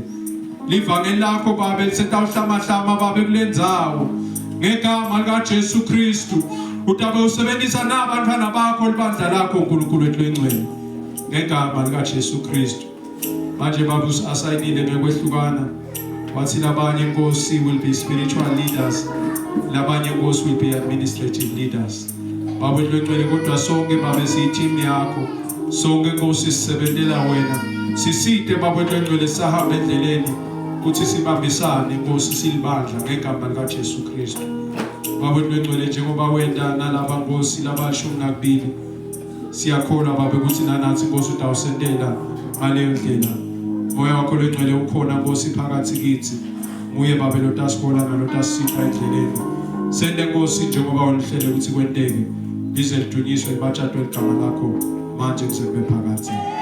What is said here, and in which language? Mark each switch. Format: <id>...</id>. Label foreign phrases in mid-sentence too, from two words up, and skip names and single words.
<ss>Livangeli lakho babe lisetawuhlamahlama babe kulendzawo ngegama lika Jesu Kristu. Utabe usebenzisa nabantwana bakho libandla lakho uNkulunkulu wethu engcwele ngegama lika Jesu Kristu. Manje baba usasayinile ngekwehlukana. Wathi labanye Nkosi</ss> <en>will be spiritual leaders,</en> <ss>labanye Nkosi</ss> <en>will be administrative leaders.</en> <ss>Baba wethu engcwele kodwa sonke babe siyiteam yakho. Sonke Nkosi sisebenzela wena. Sisite baba wethu engcwele sahamba endleleni ukuthi sibambisane Nkosi silibandla ngegama lika Jesu Kristu. Baba wethu engcwele njengoba wenda nalaba Nkosi labashumi nakubili siyakholwa baba ukuthi nanathi Nkosi utawusendela ngaleyo ndlela. Moya wakho lengcwele ukhona Nkosi phakathi kithi. Muye baba lo tasibona nalo tasipha endleleni. Sende Nkosi njengoba ulihlele ukuthi kwenteke lize lidunyiswe libatshadwe igama lakho manje kuze kube phakathi.</ss>